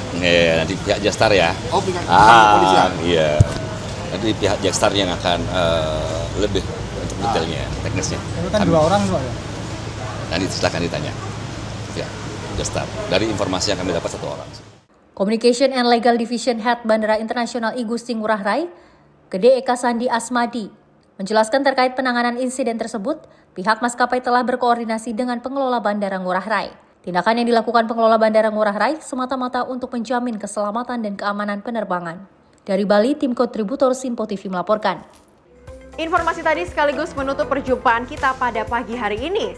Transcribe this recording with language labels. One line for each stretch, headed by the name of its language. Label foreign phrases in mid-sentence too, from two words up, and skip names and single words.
Indonesian: Nanti pihak Jetstar ya. Oh, pihak kepolisian. Iya. Nanti pihak Jetstar yang akan lebih untuk detailnya, teknisnya. Itu kan 2 orang Pak ya? Nanti silakan ditanya. Ya, Jetstar. Dari informasi yang kami dapat 1 orang.
English: Communication and Legal Division Head
Indonesian: Bandara Internasional I Gusti Ngurah Rai, Gede Eka Sandi Asmadi, menjelaskan terkait penanganan insiden tersebut, pihak maskapai telah berkoordinasi dengan pengelola Bandara Ngurah Rai. Tindakan yang dilakukan pengelola Bandara Ngurah Rai semata-mata untuk menjamin keselamatan dan keamanan penerbangan. Dari Bali, tim kontributor Simpo TV melaporkan. Informasi tadi sekaligus menutup perjumpaan kita pada pagi hari ini.